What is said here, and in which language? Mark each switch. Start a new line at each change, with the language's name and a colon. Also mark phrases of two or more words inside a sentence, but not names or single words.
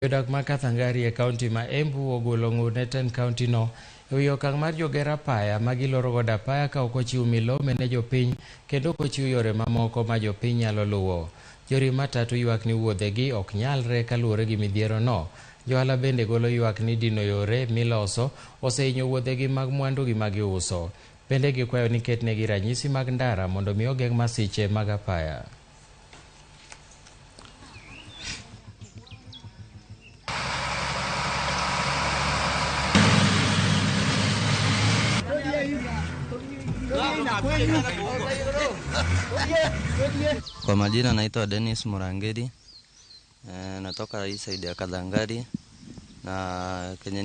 Luo (Kenya and Tanzania): Jodak ma Kathangari e kaunti ma Embu ogolo ng'ur ten kaunti no ewi okang' mar jogera apaya ma giloro godo apaya ka ok ochiw milome ne jopiny kendo ok ochiw yore mamoko ma jopiny nyalo luwo. Joriemb matatu ywak ni wuodhegi ok nyalre kaluwore gi midhiero no. Johala bende golo ywak ni dino yore miloso osehinyo wuodhegi mag mwandu gi ma giuso. Bende gikwayo ni ketnegi ranyisi mag ndara mondo mi ogeng' masiche mag apaya.
Swahili: Kwa majina naitwa Dennis Murangedi, natoka hii side ya Kathangari, na kenye